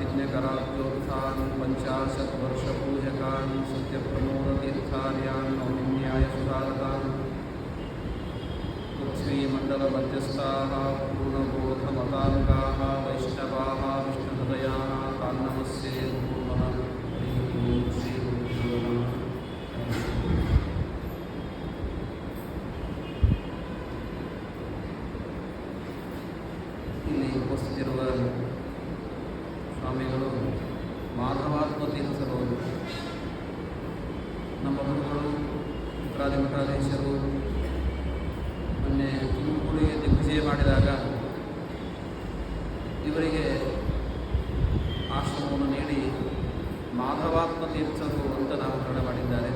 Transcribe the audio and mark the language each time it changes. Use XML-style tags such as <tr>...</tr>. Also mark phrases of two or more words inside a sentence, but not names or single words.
<sa>कराब्जोत्थान् पञ्चाशद्वर्षपूजकान् सत्यप्रमोदतीर्थार्यान् नौमिन्याय सुधारतान् पृथ्वीमण्डलमध्यस्थाः पूर्णबोधमताङ्गाः वैष्णवाः विष्णुहृदयाः तान् नमस्ये नमः। श्रीगुरुभ्यो नमः।</sa> <kn>ಇಲ್ಲಿ ಉಪಸ್ಥಿತಿರುವ ಸ್ವಾಮಿಗಳು ಮಾಧವಾತ್ಮ ತೀರ್ಥರು, ನಮ್ಮ ಗುರುಗಳು ಉತ್ತರಾದಿ ಮಠಾಧೀಶರು ಮೊನ್ನೆ ತುಮಕೂರಿಗೆ ದಿಗ್ವಿಜಯ ಮಾಡಿದಾಗ ಇವರಿಗೆ ಆಶ್ರಮವನ್ನು ನೀಡಿ ಮಾಧವಾತ್ಮ ತೀರ್ಥರು ಅಂತ ನಾಮಕರಣ ಮಾಡಿದ್ದಾರೆ.</kn>